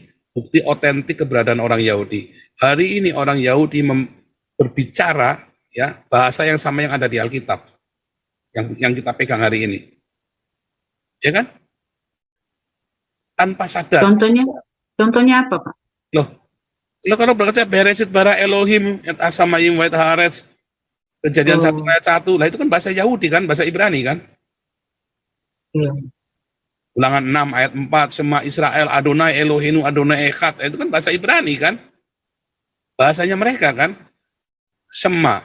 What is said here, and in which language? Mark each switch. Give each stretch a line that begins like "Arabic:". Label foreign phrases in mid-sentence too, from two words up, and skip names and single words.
Indonesian: Bukti otentik keberadaan orang Yahudi. Hari ini orang Yahudi berbicara ya bahasa yang sama yang ada di Alkitab. Yang kita pegang hari ini. Ya kan? Tanpa sadar. Contohnya apa, Pak? Loh kalau berkata
Hebrew: בראשית ברא אלהים את השמים ואת הארץ,
Indonesian: Kejadian 1 ayat 1, lah itu kan bahasa Yahudi kan, bahasa Ibrani kan. Iya. Ulangan 6 ayat 4,
Hebrew: שמע ישראל אדני אלהינו אדני אחד,
Indonesian: itu kan bahasa Ibrani kan. Bahasanya mereka kan. Shema.